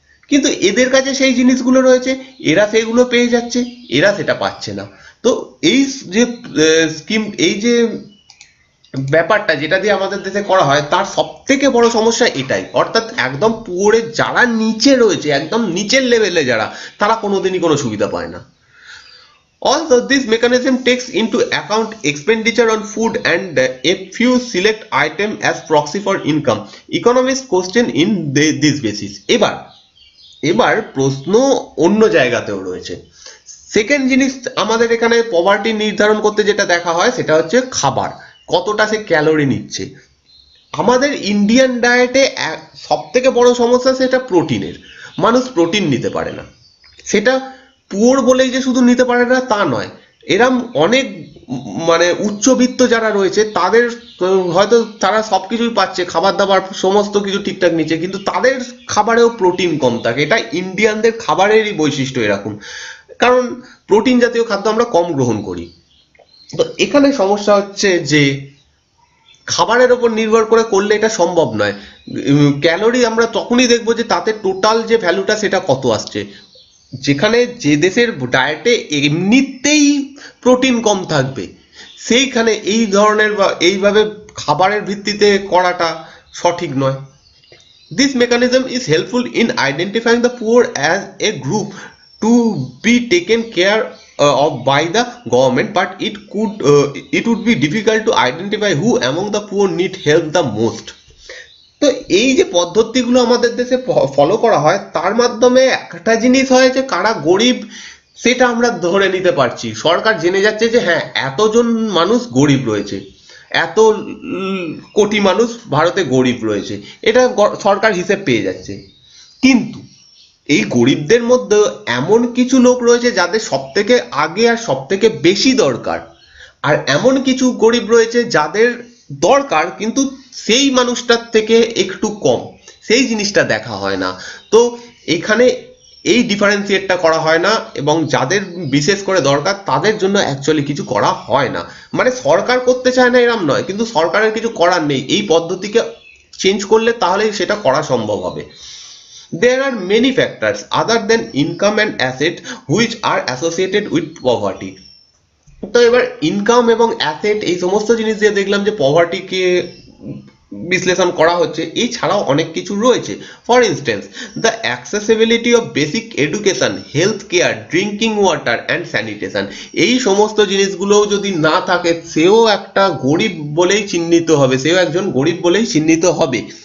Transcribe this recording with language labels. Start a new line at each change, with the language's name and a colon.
Bangla: কিন্তু এদের কাছে সেই জিনিসগুলো রয়েছে, এরা সেগুলো পেয়ে যাচ্ছে, এরা সেটা পাচ্ছে না। তো এই যে স্কিম, এই যে ব্যাপারটা যেটা দিয়ে আমাদের দেশে করা হয়, তার সব থেকে বড় সমস্যা এটাই। অর্থাৎ একদম পুয়ারের যারা নিচে রয়েছে, একদম নিচের লেভেলে যারা, তারা কোনোদিনই কোনো সুবিধা পায় না।
English: Although this mechanism takes into account expenditure on food and a few select items as proxy for income, economists question in this basis.
Bangla: এবার প্রশ্ন অন্য জায়গাতেও রয়েছে। সেকেন্ড জিনিস আমাদের এখানে পভার্টি নির্ধারণ করতে যেটা দেখা হয়, সেটা হচ্ছে খাবার, কতটা সে ক্যালোরি নিচ্ছে। আমাদের ইন্ডিয়ান ডায়েটে সব থেকে বড় সমস্যা সেটা প্রোটিনের। মানুষ প্রোটিন নিতে পারে না। সেটা পুয়ার বলেই যে শুধু নিতে পারে না তা নয়, এরম অনেক মানে উচ্চবিত্ত যারা রয়েছে তাদের হয়তো তারা সবকিছুই পাচ্ছে, খাবার দাবার সমস্ত কিছু ঠিকঠাক নিচ্ছে, কিন্তু তাদের খাবারেও প্রোটিন কম থাকে। এটা ইন্ডিয়ানদের খাবারেরই বৈশিষ্ট্য এরকম, কারণ প্রোটিন জাতীয় খাদ্য আমরা কম গ্রহণ করি। তো এখানে সমস্যা হচ্ছে যে খাবারের ওপর নির্ভর করে করলে এটা সম্ভব নয়। ক্যালোরি আমরা তখনই দেখবো যে তাতে টোটাল যে ভ্যালুটা সেটা কত আসছে। যেখানে যে দেশের ডায়েটে এমনিতেই প্রোটিন কম থাকবে, সেইখানে এই ধরনের বা এইভাবে খাবারের ভিত্তিতে করাটা সঠিক নয়।
English: This mechanism is helpful in identifying the poor as a group to be taken care of by the government, but it would be difficult to identify who among the poor need help the most.
Bangla: তো এই যে পদ্ধতিগুলো আমাদের দেশে follow করা হয় তার মাধ্যমে একটা জিনিস হয় যে কারা গরিব সেটা আমরা ধরে নিতে পারছি। সরকার জেনে যাচ্ছে যে হ্যাঁ এতজন মানুষ গরিব রয়েছে, এত কোটি মানুষ ভারতে গরিব রয়েছে, এটা সরকার হিসেব পেয়ে যাচ্ছে। কিন্তু এই গরিবদের মধ্যে এমন কিছু লোক রয়েছে যাদের সব থেকে আগে আর সব থেকে বেশি দরকার, আর এমন কিছু গরিব রয়েছে যাদের দরকার কিন্তু সেই মানুষটার থেকে একটু কম, সেই জিনিসটা দেখা হয় না। তো এখানে এই ডিফারেন্সিয়েটটা করা হয় না, এবং যাদের বিশেষ করে দরকার তাদের জন্য অ্যাকচুয়ালি কিছু করা হয় না। মানে সরকার করতে চায় না এরম নয়, কিন্তু সরকারের কিছু করার নেই, এই পদ্ধতিকে চেঞ্জ করলে তাহলেই সেটা করা সম্ভব হবে।
English: There are many factors other than income and asset which are associated with poverty.
Bangla: তো এবার ইনকাম এবং অ্যাসেট এই সমস্ত জিনিস দিয়ে দেখলাম যে পভার্টিকে বিশ্লেষণ করা হচ্ছে, এছাড়াও অনেক কিছু রয়েছে।
English: for instance the accessibility of basic education, health care, drinking water and sanitation,
Bangla: এই সমস্ত জিনিসগুলোও যদি না থাকে সেও একটা গরিব বলেই চিহ্নিত হবে, সেও একজন গরিব বলেই চিহ্নিত হবে।